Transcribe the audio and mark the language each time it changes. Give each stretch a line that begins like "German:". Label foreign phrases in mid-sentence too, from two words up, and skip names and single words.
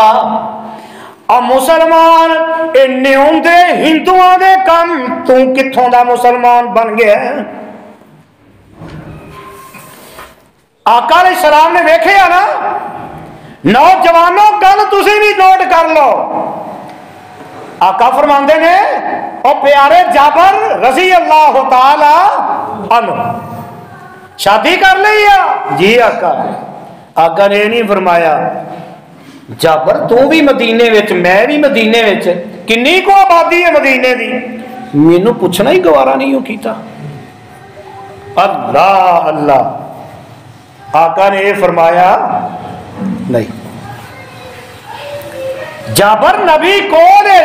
Punjabi: آ مسلمان نیوندے ہندوآں دے کم تو کتھوں دا مسلمان بن گیا? آقا علیہ السلام نے ویکھیا نا. نوجوانو گل تسی بھی نوٹ کر لو. آقا فرماندے نیں او پیارے جابر
Arabic: رضي الله تعالى عنه
Punjabi: شادی کر لئی ہے؟ جی آقا. آقا نے نہیں فرمایا جابر تو بھی مدینے وچ میں بھی مدینے وچ، کنی کو آبادی ہے مدینے دی، مینوں پچھنا ہی گوارا نہیں ہو کیتا. अल्लाह अल्लाह। آقا نے یہ فرمایا نہیں، جابر نبی کون ہے?